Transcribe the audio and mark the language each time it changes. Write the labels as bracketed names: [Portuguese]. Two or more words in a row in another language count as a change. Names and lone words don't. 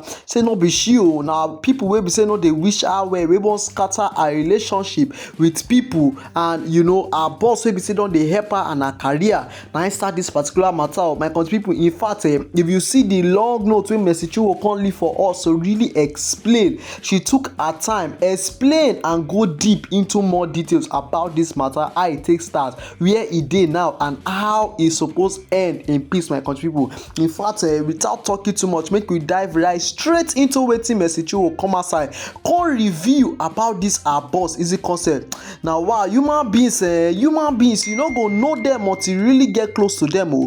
[Nigerian Pidgin] Say no be she o, na people wey be say no dey wish her well, wey wan scatter her relationship with people, and you know her boss wey be say don dey help her and her career na im start this particular matter. My country people, in fact if you see the long note wey Mercy Chinwo come leave for us to really explain, she took her time explain and go deep into more details about this matter, how e take start, where e dey now, and how e suppose end in peace. My country people, in fact without talking too much, make we dive right straight into wetin Mercy Chinwo come outside come review about this her boss Eezee Concept. Now wow, human beings you no go know them until you really get close to them o.